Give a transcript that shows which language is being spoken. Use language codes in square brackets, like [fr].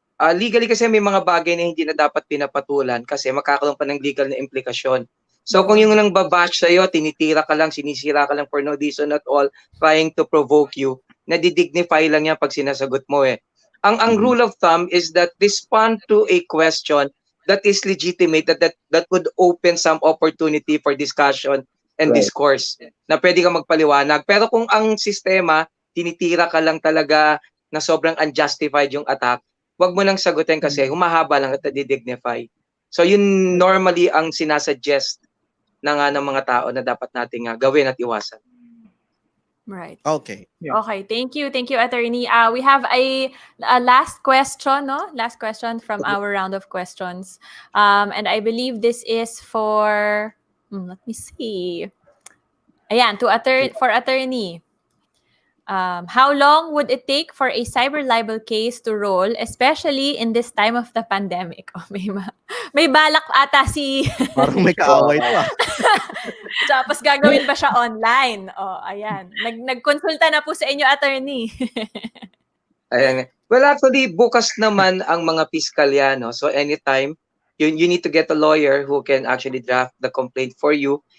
[tl] Legally kasi may mga bagay na hindi na dapat pinapatulan kasi makakaroon pa ng legal na implikasyon. So kung yung nang babash sa'yo, tinitira ka lang, sinisira ka lang for no reason at all, trying to provoke you, nadidignify lang yan pag sinasagot mo Ang [en] rule of thumb is that respond to a question that is legitimate, that would open some opportunity for discussion and discourse, [tl] na pwede kang magpaliwanag. Pero kung ang sistema, tinitira ka lang talaga na sobrang unjustified yung attack, wag mo nang sagutin kasi humahaba lang at nadidignify. So yun normally ang sinasuggest ng mga tao na dapat nating gawin at iwasan. [en] Right. Okay. Yeah. Okay, thank you, attorney. We have a last question, no? Last question from our round of questions. And I believe this is for, let me see. Ayan, for attorney. How long would it take for a cyber libel case to roll, especially in this time of the pandemic? [tl] Oh, may balak ata si... Parang may kaaway to Tapos gagawin ba siya online? Oh, ayan. Nagkonsulta na po sa inyo, attorney. Ayan. Well, actually, bukas naman ang mga piskalya, no? [en] So anytime, you need to get a lawyer who can actually draft the complaint for you.